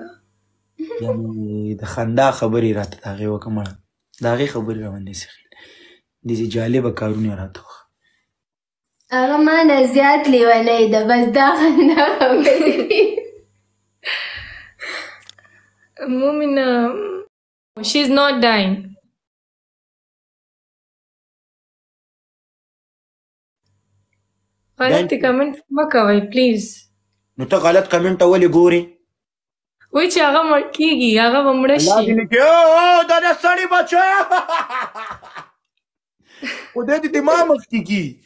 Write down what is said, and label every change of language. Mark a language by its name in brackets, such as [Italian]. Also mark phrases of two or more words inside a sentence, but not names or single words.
[Pashto] یعنې د خندا خبرې راته د هغې وکړه مړه. د هغې خبرې راباندې داسې جالبه کارونه راته وکړه. هغه ما نه زیات لیونۍ ده، بس دا خندا خبرې دي. [English] مومنه she is not dying. [Pashto] غلط کمنټ مه کوئ پلیز. نو ته غلط کمنټ ته ولې ګورې؟ وایي چې هغه مړ کېږي، هغه به مړه شي. دا د سړي بچه خدای دې دماغ مخکې کي.